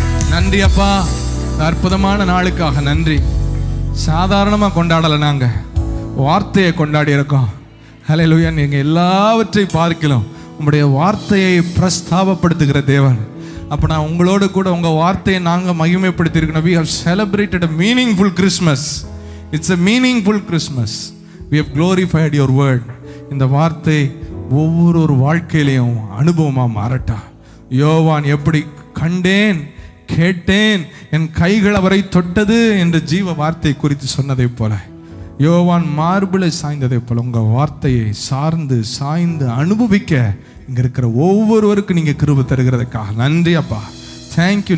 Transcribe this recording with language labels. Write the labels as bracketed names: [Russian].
[Tamil] நன்றி அப்பா, அற்புதமான நாளுக்காக நன்றி. சாதாரணமாக கொண்டாடலை, நாங்கள் வார்த்தையை கொண்டாடி இருக்கோம். ஹல்லேலூயா. நீங்கள் எல்லாவற்றையும் பார்க்கலாம் உங்களுடைய வார்த்தையை பிரஸ்தாபப்படுத்துகிற தேவன். அப்போ நான் உங்களோடு கூட உங்கள் வார்த்தையை நாங்கள் மகிமைப்படுத்தியிருக்கணும். [English] We have celebrated a meaningful Christmas. It's a meaningful Christmas. We have glorified your word. [Tamil] இந்த வார்த்தை ஒவ்வொரு வாழ்க்கையிலையும் அனுபவமாக மாறட்டா. யோவான் எப்படி கண்டேன் கேட்டேன் என் கைகள் அவரை தொட்டது என்று ஜீவ வார்த்தை குறித்து சொன்னதை போல, யோவான் மார்பிளை சாய்ந்ததை போல உங்கள் வார்த்தையை சாய்ந்து அனுபவிக்க இங்கே இருக்கிற ஒவ்வொருவருக்கும் நீங்கள் கிருபை தருகிறதுக்காக நன்றி அப்பா. தேங்க்யூ.